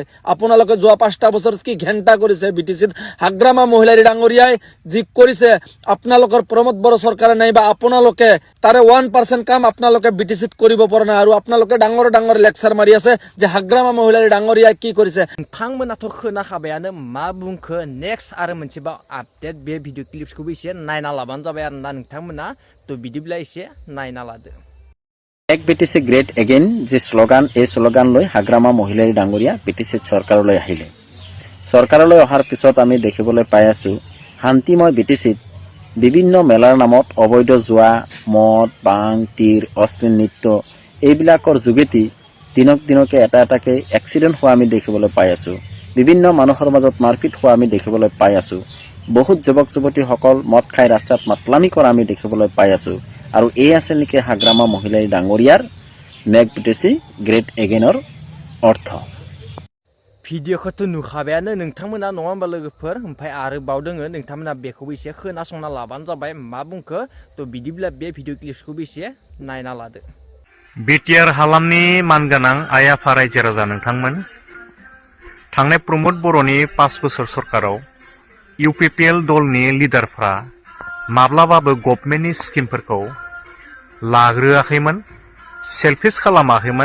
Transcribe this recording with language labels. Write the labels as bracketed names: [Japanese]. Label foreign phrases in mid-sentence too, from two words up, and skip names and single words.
[Assamese] আপোনালোকে যোৱা 5টা বছৰত কি ঘণ্টা কৰিছে বিটিচিত। হাগ্ৰামা মহিলাৰী ডাঙৰীয়াই যি কৰিছে আপোনালোকৰ প্ৰমোদ বড়ো চৰকাৰে নাইবা আপোনালোকে তাৰে 1% কাম আপোনালোকে বিটিচিত কৰিব পৰা নাই আৰু আপোনালোকে ডাঙৰ ডাঙৰ লেকচাৰ মাৰি আছে যে হাগ্ৰামা মহিলাৰী ডাঙৰীয়াই কি কৰিছে। [Bodo] नोंथांमोनाथ' खोनाखाबायानो मा बुंखो नेक्स्ट आरो मोनसेबाव आपडेट बे भिडिअ क्लिप्सखौबो एसे नायना लाबानो जाबाय आरोना नोंथांमोना थ' बिदिब्ला एसे नायना लादो। [Assamese] এক বিটিচি [English] great again [Assamese] যি শ্লোগান এই শ্লোগান লৈ হাগ্ৰামা মহিলাৰী ডাঙৰীয়া বিটিচি চৰকাৰলৈ আহিলে। চৰকাৰলৈ অহাৰ পিছত আমি দেখিবলৈ পাই আছো শান্তিময় বিটিচিত বিভিন্ন মেলাৰ নামত অবৈধ জুৱা মদ বাং তীৰ অশ্লীল নৃত্য এইবিলাকৰ যোগেদি দিনক দিনকে এটাকে এক্সিডেণ্ট হোৱা আমি দেখিবলৈ পাই আছো। বিভিন্ন মানুহৰ মাজত মাৰপিট হোৱা আমি দেখিবলৈ পাই আছো। বহুত যুৱক যুৱতীসকল মদ খাই ৰাস্তাত মাতলামি কৰা আমি দেখিবলৈ পাই আছো। আৰু এই আছে নেকি হাগ্ৰামা মহিলাৰী ডাঙৰীয়াৰ [English] make BTC great again [Assamese] অৰ্থ। [Bodo] भिडिअखौथ' नुखाबायानो नोंथांमोना नङा होमबा लोगोफोर ओमफ्राय आरोबाव दोङो नोंथांमोना बेखौबो एसे खोनासंना लाबानो जाबाय मा बुंखो थ' बिदिब्ला बे भिडिअ क्लिप्सखौबो एसे नायना लादो। बिटिआर हालामनि मानगोनां आइ आफा रायजो राजा नोंथांमोन थांनाय प्रमोद बर'नि 5 बोसोर सरकाराव इउपिपिएल दलनि लिडारफ्रा माब्लाबाबो गभर्नमेन्टनि स्किमफोरखौ लाग्रोआखैमोन सेल्फिस खालामाखैमोन।